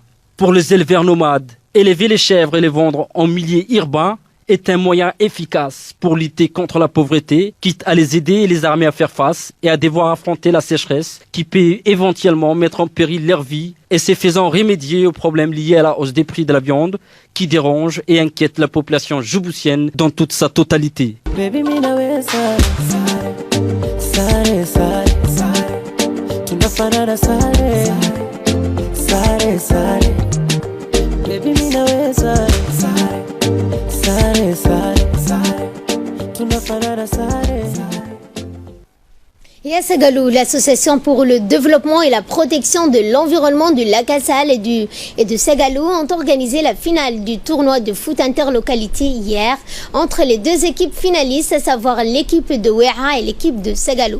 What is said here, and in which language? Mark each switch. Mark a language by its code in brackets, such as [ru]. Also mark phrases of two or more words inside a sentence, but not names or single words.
[fr] Pour les éleveurs nomades, élever les chèvres et les vendre en milieu urbain est un moyen efficace pour lutter contre la pauvreté, quitte à les aider et les armer à faire face et à devoir affronter la sécheresse qui peut éventuellement mettre en péril leur vie et se faisant remédier aux problèmes liés à la hausse des prix de la viande qui dérange et inquiète la population djiboutienne dans toute sa totalité. [sw] Baby, sare, sare, tunafanana sare, sare, sare. Baby, mina sare, sare, sare, sare, tunafanana sare. [fr] Et à Segalou, l'Association pour le développement et la protection de l'environnement du lac Assal et de Segalou ont organisé la finale du tournoi de foot interlocalité hier entre les deux équipes finalistes, à savoir l'équipe de Ouéha et l'équipe de Segalou.